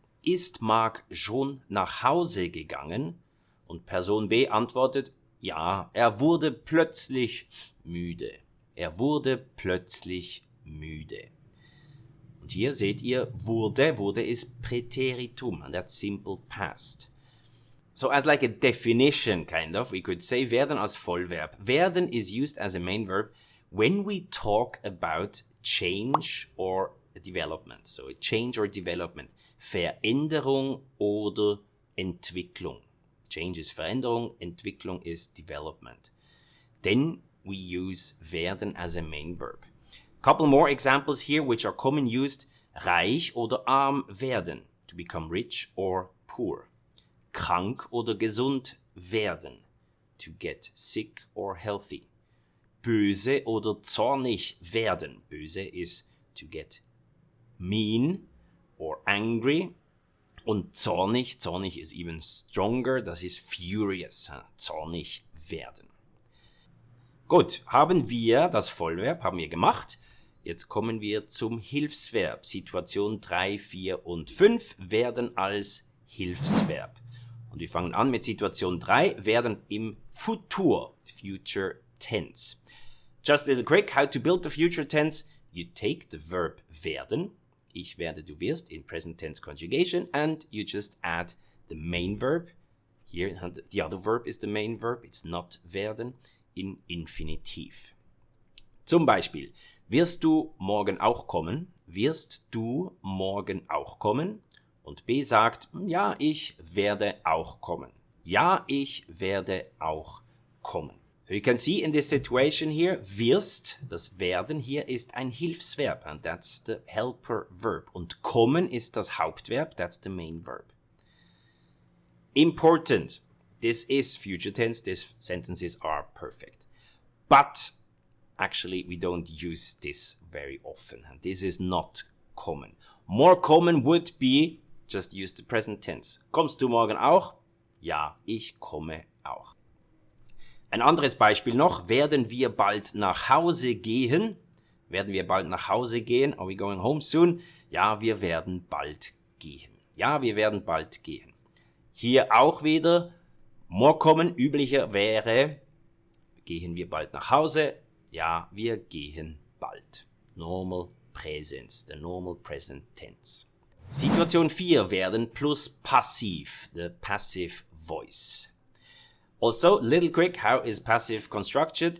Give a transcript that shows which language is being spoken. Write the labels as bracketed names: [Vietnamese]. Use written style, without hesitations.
[German] Ist Marc schon nach Hause gegangen? Und Person B antwortet, ja, er wurde plötzlich müde. Er wurde plötzlich müde. Und hier seht ihr, wurde ist Präteritum, [English] and that's simple past. So as like a definition, kind of, we could say [German] werden als Vollverb. [English] Werden is used as a main verb when we talk about change or development. So a change or development. [German] Veränderung oder Entwicklung. [English] Change is Veränderung, Entwicklung is development. Then we use werden as a main verb. Couple more examples here which are common used. [German] Reich oder arm werden, [English] to become rich or poor. [German] Krank oder gesund werden, [English] to get sick or healthy. [German] Böse oder zornig werden. [English] Böse is to get mean or angry. [German] Und zornig, zornig [English] is even stronger, [German] das ist furious, zornig werden. Gut, haben wir das Vollverb, haben wir gemacht. Jetzt kommen wir zum Hilfsverb. Situation 3, 4 und 5 werden als Hilfsverb. Und wir fangen an mit Situation 3, werden im Futur, Future Tense. [English] Just a little quick, how to build the future tense. You take the verb werden, ich werde, du wirst, in present tense conjugation, and you just add the main verb. Here, the other verb is the main verb, it's not werden, in Infinitiv. [German] Zum Beispiel, wirst du morgen auch kommen? Wirst du morgen auch kommen? Und B sagt, ja, ich werde auch kommen. Ja, ich werde auch kommen. [English] So you can see in this situation here, wirst, [German] das werden hier ist ein Hilfsverb, [English] and that's the helper verb. [German] Und kommen ist das Hauptverb, [English] that's the main verb. Important, this is future tense, these sentences are perfect. But actually we don't use this very often, and this is not common. More common would be, just use the present tense. [German] Kommst du morgen auch? Ja, ich komme auch. Ein anderes Beispiel noch, werden wir bald nach Hause gehen? Werden wir bald nach Hause gehen? [English] Are we going home soon? [German] Ja, wir werden bald gehen. Ja, wir werden bald gehen. Hier auch wieder, [English] more common, [German] üblicher wäre, gehen wir bald nach Hause? Ja, wir gehen bald. [English] Normal presence, the normal present tense. Situation 4, werden plus passiv, the passive voice. Also, little quick, how is passive constructed?